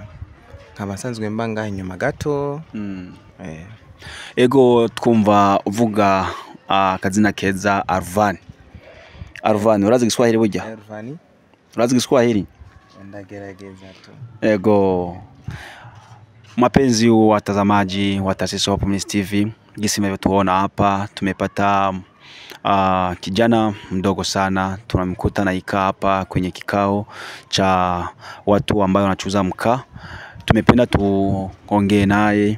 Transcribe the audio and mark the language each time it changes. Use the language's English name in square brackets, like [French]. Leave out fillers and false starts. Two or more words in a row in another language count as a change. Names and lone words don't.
[Rundi] Nkaba nsanzwe mbanga inyuma gato. Ego twumva uvuga akazina keza Arvan. Arvan urazi Kiswahili burya? Ervan. Urazi Kiswahili? Ndagerageza tu. [Swahili] Ego mapenzi watazamaji wa Tarcisse Hope Ministry TV, jinsi mnavyotuona hapa tumepata kijana mdogo sana, tunamkuta na ikaa hapa kwenye kikao cha watu ambao wanachuza mkaa. Tumependa tuongee naye.